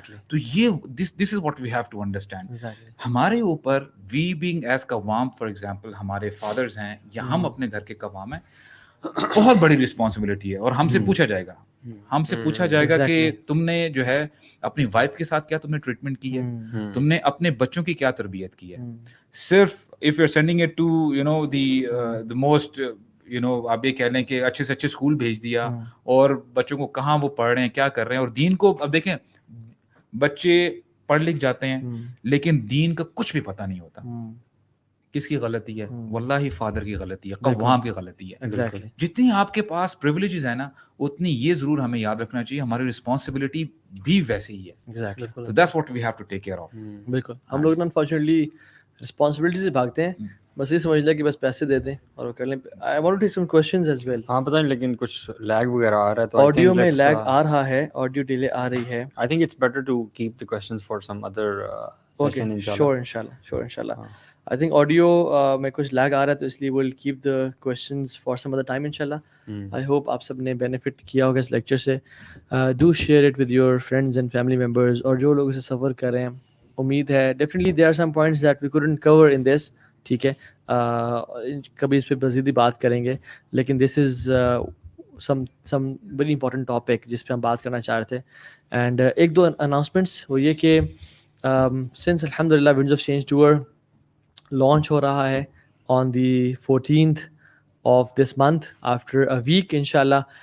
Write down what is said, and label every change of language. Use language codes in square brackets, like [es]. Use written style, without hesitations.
[ur] تو یہ [en] this is what we have to understand. [ur] ہمارے اوپر [en] we being as [ur] قوام, فار ایگزامپل ہمارے فادرز ہیں یا ہم اپنے گھر کے قوام ہیں, بہت بڑی رسپانسبلٹی ہے. اور ہم سے پوچھا جائے گا, ہم سے پوچھا جائے گا کہ تم نے جو ہے اپنی وائف کے ساتھ کیا تم نے ٹریٹمنٹ کی ہے, تم نے اپنے بچوں کی کیا تربیت کی ہے. صرف [en] if you're sending it to the most [ur] آپ یہ کہہ لیں کہ اچھے سے اچھے اسکول بھیج دیا, اور بچوں کو کہاں وہ پڑھ رہے ہیں, کیا کر رہے ہیں, اور دین کو اب دیکھیں بچے پڑھ لکھ جاتے ہیں لیکن دین کا کچھ بھی پتہ نہیں ہوتا. کس کی غلطی ہے؟ واللہ فادر کی غلطی ہے, قوام کی غلطی ہے. جتنی آپ کے پاس پریولیجز ہیں نا, اتنی یہ ضرور ہمیں یاد رکھنا چاہیے ہماری رسپانسبلٹی بھی ویسے ہی ہے. [en] So that's what we have to take care of. [ur] بالکل. ہم لوگ نا انفارچونیٹلی رسپانسبلٹی سے بھاگتے ہیں, بس یہ سمجھ لیں کہ بس پیسے دے دیں اور وہ کر لیں. [en] I want to take some questions as well. [ur] ہاں پتہ نہیں لیکن کچھ لیگ وغیرہ آ رہا ہے, تو آڈیو میں لیگ آ رہا ہے, آڈیو ڈیلے آ رہی ہے. [en] I think it's better to keep the questions for some other session inshallah. Sure inshallah. I think audio [ur] میں کچھ لیگ آ رہا ہے, تو اس لیے [en] we'll keep the questions for some other time inshallah. I hope [ur] آپ سب نے بینیفٹ کیا ہوگا اس لیکچر سے. [en] Do share it with your friends and family members, [ur] اور جو لوگ اسے سفر کر رہے ہیں. امید ہے [en] definitely there are some points that we couldn't cover in this, [ur] ٹھیک ہے, کبھی اس پہ مزید ہی بات کریں گے, لیکن [en] this is some very important topic [ur] جس پہ ہم بات کرنا چاہ رہے تھے. اینڈ ایک دو اناؤنسمنٹس وہ یہ کہ since الحمدللہ winds of change tour launch ہو رہا ہے [en] on the 14th of this month after a week [ur] انشاءاللہ.